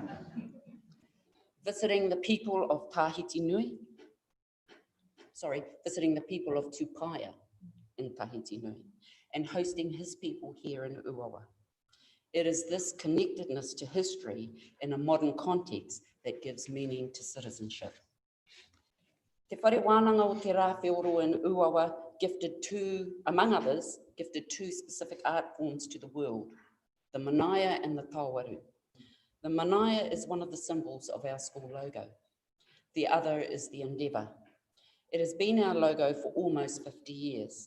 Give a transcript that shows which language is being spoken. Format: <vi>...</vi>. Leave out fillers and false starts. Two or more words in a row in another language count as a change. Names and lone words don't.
<en>Visiting the people of visiting the people of Tupaia in Tahiti Nui, and hosting his people here in Uawa. It is this connectedness to history in a modern context that gives meaning to citizenship. Te whare wānanga o te rāwhioro in Uawa among others, gifted two specific art forms to the world, the manaia and the tawaru. The manaia is one of the symbols of our school logo. The other is the endeavour. It has been our logo for almost 50 years.</en>